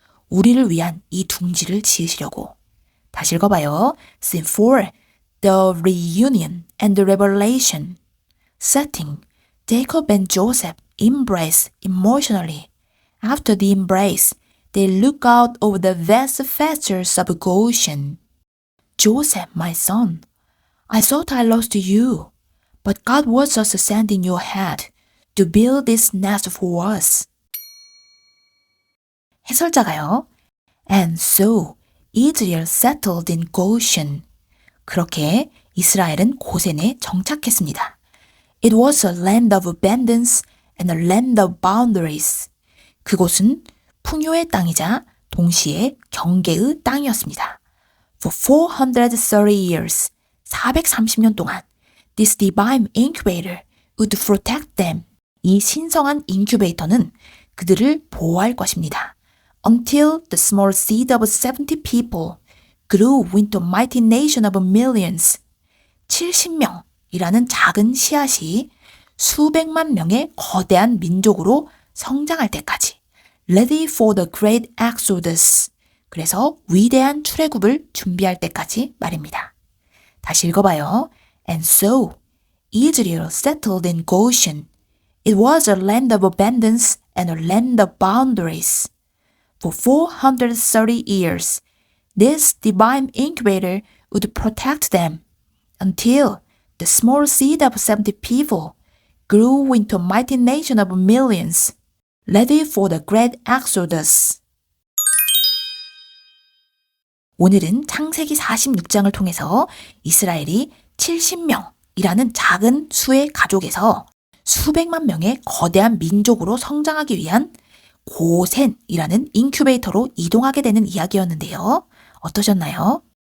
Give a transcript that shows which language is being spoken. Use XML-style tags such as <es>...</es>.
<ko>우리를 위한 이 둥지를 지으시려고. 다시 읽어봐요. Scene 4.</ko> <en>The reunion and the revelation. Setting. Jacob and Joseph embrace emotionally. After the embrace, they look out over the vast pastures of Goshen. Joseph, my son, I thought I lost you, but God was just sending you ahead to build this nest for us.</en> <ko>해설자가요.</ko> <en>And so Israel settled in Goshen.</en> <ko>그렇게 이스라엘은 고센에 정착했습니다.</ko> <en>It was a land of abundance and a land of boundaries.</en> <ko>그곳은 풍요의 땅이자 동시에 경계의 땅이었습니다.</ko> <en>For 430 years,</en> <ko>430년 동안</ko> <en>this divine incubator would protect them.</en> <ko>이 신성한 인큐베이터는 그들을 보호할 것입니다.</ko> <en>Until the small seed of 70 people grew into a mighty nation of millions.</en> <ko>70명이라는 작은 씨앗이 수백만 명의 거대한 민족으로 성장할 때까지.</ko> <en>Ready for the great exodus.</en> <ko>그래서 위대한 출애굽을 준비할 때까지 말입니다. 다시 읽어봐요.</ko> <en>And so, Israel settled in Goshen. It was a land of abundance and a land of boundaries. For 430 years, this divine incubator would protect them until the small seed of 70 people grew into a mighty nation of millions, ready for the great exodus.</en> <ko>오늘은 창세기 46장을 통해서 이스라엘이 70명이라는 작은 수의 가족에서 수백만 명의 거대한 민족으로 성장하기 위한 고센이라는 인큐베이터로 이동하게 되는 이야기였는데요. 어떠셨나요?</ko>